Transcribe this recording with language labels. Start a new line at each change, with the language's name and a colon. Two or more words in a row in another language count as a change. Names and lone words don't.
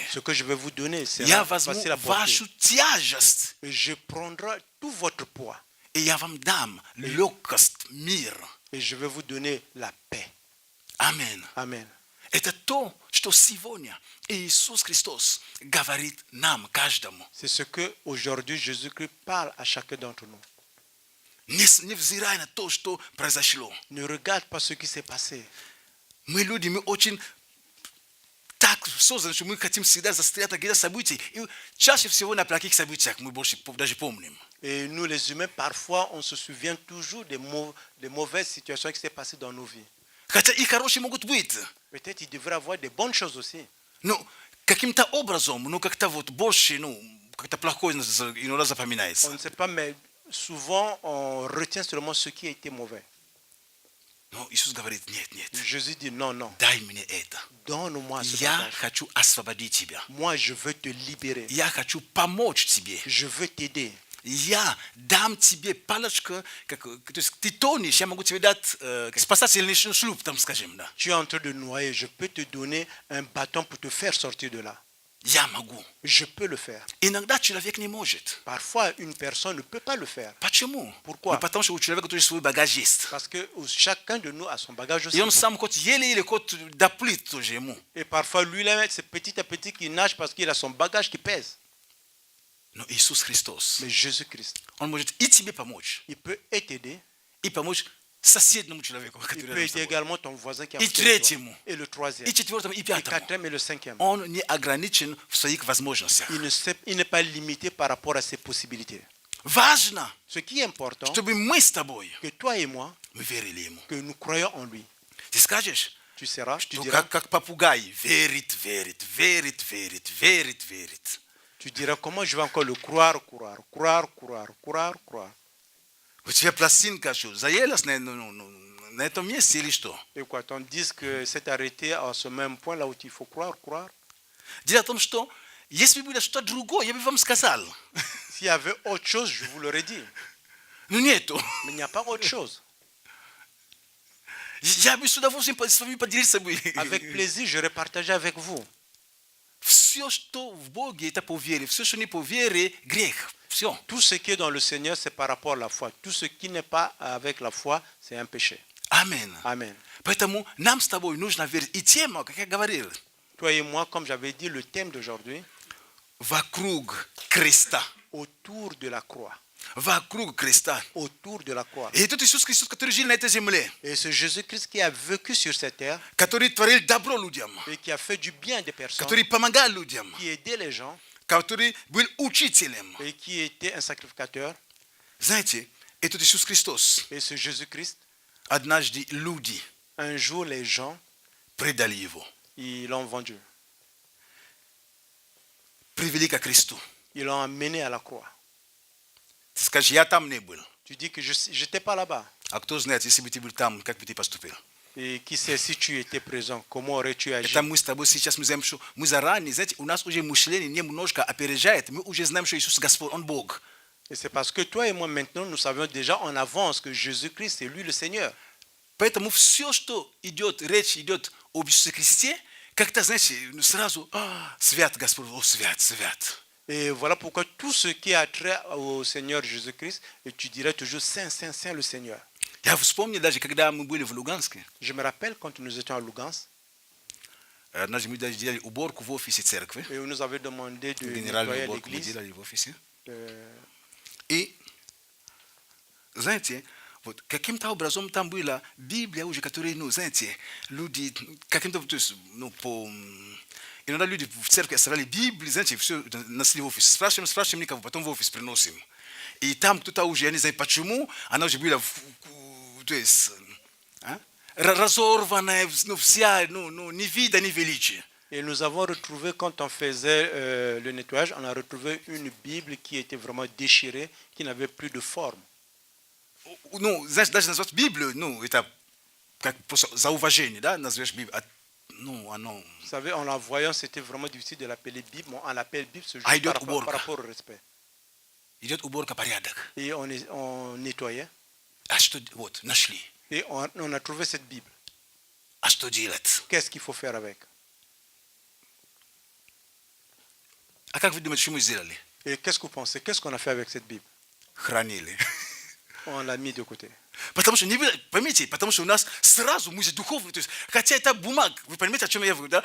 French: Ce que je vais vous donner, c'est
Russian: Я возьму
French: facile à porter.
Russian: вашу тяжесть,
French: Et je prendrai tout votre poids
Russian: и я вам дам легкость, мир.
French: et je vais vous donner la paix.
Russian: Аминь.
French: Amen.
Russian: Это то, что сегодня Иисус Христос говорит нам, каждому.
French: C'est ce que aujourd'hui Jésus-Christ parle à chacun d'entre nous.
Russian: Невзирая на то, что произошло.
French: Ne regarde pas ce qui s'est passé.
Russian: Мы люди, мы очень так созданы, что мы хотим всегда застрять на каких-то событиях. И чаще всего на плохих событиях мы больше даже помним.
French: Et nous, les humains, parfois, on se souvient toujours des mauvaises situations qui s'est passées dans nos vies.
Russian: Хотя и хорошие могут быть.
French: Peut-être il devrait y avoir des bonnes choses aussi.
Russian: Но каким-то образом, как-то вот больше, как-то плохое иногда запоминается.
French: On ne sait pas, mais souvent, on retient seulement ce qui a été mauvais.
Russian: Но Иисус говорит, нет,
French: Jésus dit non, non,
Russian: дай мне это.
French: donne-moi ce
Russian: Я
French: bagage.
Russian: хочу освободить тебя.
French: Moi, je veux te libérer.
Russian: Я хочу помочь тебе.
French: Je veux t'aider.
Russian: Я дам тебе палочку, то есть ты тонешь, я могу тебе дать спасательный шлюп, там скажем, да.
French: Tu es en train de noyer, je peux te donner un bâton pour te faire sortir de là.
Russian: Я могу.
French: Je peux le faire.
Russian: Иногда человек не может.
French: Parfois, une personne ne peut pas le faire.
Russian: Почему?
French: Pourquoi?
Russian: Ну, потому что у человека тоже свой багаж есть.
French: Parce que chacun de nous a son bagage aussi.
Russian: И он сам хоть еле-еле хоть доплыть тоже ему.
French: Et parfois, lui-même, c'est petit à petit qu'il nage parce qu'il a son bagage qui pèse.
Russian: Но Иисус Христос,
French: Mais Jésus-Christ,
Russian: Он может и тебе помочь,
French: il peut et t'aider
Russian: и помочь Соседнему человеку,
French: Il
Russian: который
French: peut
Russian: рядом с
French: aider
Russian: тобой.
French: également ton voisin qui est
Russian: И
French: à côté de toi.
Russian: третьему,
French: Et le troisième,
Russian: и четвертому, и
French: et
Russian: пятому.
French: quatrième et le cinquième.
Russian: Он не ограничен в своих возможностях.
French: Il n'est pas limité par rapport à ses possibilités.
Russian: Важно,
French: Ce qui est important,
Russian: чтобы мы с тобой,
French: que toi et moi,
Russian: мы верили ему.
French: que nous croyons en lui.
Russian: Ты скажешь,
French: Tu
Russian: что
French: diras,
Russian: как попугай, верит, верит, верит, верит, верит, верит.
French: tu diras comment je vais encore le croire.
Russian: У тебя пластинка что, заелась на этом месте или что?
French: Et quoi, tandis que c'est arrêté à ce même point là où il faut croire.
Russian: Дело в том, что если бы было что-то другое, я бы вам сказал.
French: S'il y avait autre chose, je vous l'aurais dit.
Russian: Но нету.
French: Mais il n'y a pas autre chose.
Russian: Я бы с удовольствием с вами поделился бы.
French: Avec plaisir, j'aurais partagé avec vous.
Russian: Все, что в Боге, это по вере. Все, что не по вере, грех. Все.
French: Tout ce qui est dans le Seigneur, c'est par rapport à la foi. Tout ce qui n'est pas avec la foi, c'est un péché.
Russian: Аминь.
French: Amen.
Russian: Поэтому нам с тобой нужно верить. И тема, как я говорил,
French: Toi et moi, comme j'avais dit, le thème d'aujourd'hui,
Russian: вокруг креста.
French: autour de la croix.
Russian: Вокруг креста.
French: Autour de la croix.
Russian: И этот Иисус Христос, который жил на этой земле,
French: Et ce Jésus-Christ qui a vécu sur cette terre
Russian: который творил добро людям,
French: et qui a fait du bien des personnes,
Russian: который помогал людям,
French: qui aidait les gens
Russian: который был учителем.
French: et qui était un sacrificateur.
Russian: Знаете, этот Иисус Христос,
French: Et ce Jésus-Christ,
Russian: однажды люди
French: un jour, les gens,
Russian: предали его,
French: ils l'ont vendu.
Russian: привели ко кресту.
French: Ils l'ont amené à la croix.
Russian: Ты скажешь, я там не был.
French: Tu dis que je n'étais pas là-bas.
Russian: А кто знает, если бы ты был там, как бы ты поступил?
French: Et qui sait si tu étais présent, comment aurais-tu agi?
Russian: Это мы с тобой сейчас мы знаем, что мы заранее, знаете, у нас уже мышление немножко опережает. Мы уже знаем, что Иисус Господь, Он Бог.
French: Et c'est parce que toi et moi maintenant, nous savions déjà en avance que Jésus-Christ, c'est lui le Seigneur.
Russian: Поэтому все, что идет, речь идет об Иисусе Христе, как-то, знаете, сразу, свят Господь, о, свят, свят.
French: Et voilà pourquoi tout ce qui a trait au Seigneur Jésus-Christ, et tu dirais toujours Saint, Saint, Saint le Seigneur.
Russian: Я вспомнил даже, когда мы были в Луганске,
French: Je me rappelle quand nous étions à Lugansk,
Russian: однажды мы даже делали уборку в офисе церкви,
French: et nous avait demandé de
Russian: генеральную
French: nettoyer
Russian: уборку мы
French: l'église.
Russian: делали в офисе. Euh, И, знаете, вот каким-то образом там была Библия уже, которая, ну, знаете, люди каким-то, то есть, ну, иногда люди в церкви оставляли Библии, знаете, все носили в офис. Спрашиваем никого, потом в офис приносим. И там кто-то уже, я не знаю почему, она уже была, то есть, разорванная, ну, вся, ну, ни вида, ни величия.
French: Et nous avons retrouvé, quand on faisait le nettoyage, on a retrouvé une Bible qui était vraiment déchirée, qui n'avait plus de forme.
Russian: Ну, знаешь, даже назвать Библию, ну, это как за уважение, да, назовешь Библию. Ну, оно...
French: Vous savez, en la voyant, c'était vraiment difficile de l'appeler Bible, mais on l'appelle Bible ce jour par rapport au respect.
Russian: Идет уборка, порядок.
French: Et on nettoyait,
Russian: А что, вот, нашли.
French: et on a trouvé cette Bible.
Russian: А что делать?
French: Qu'est-ce qu'il faut faire avec?
Russian: А как вы думаете, что мы сделали?
French: Et qu'est-ce que vous pensez? Qu'est-ce qu'on a fait avec cette Bible?
Russian: Хранили.
French: On l'a mis de côté.
Russian: Потому что, поймите, потому что у нас сразу мы же духовные, то есть, хотя это бумага, вы понимаете, о чем я говорю, да?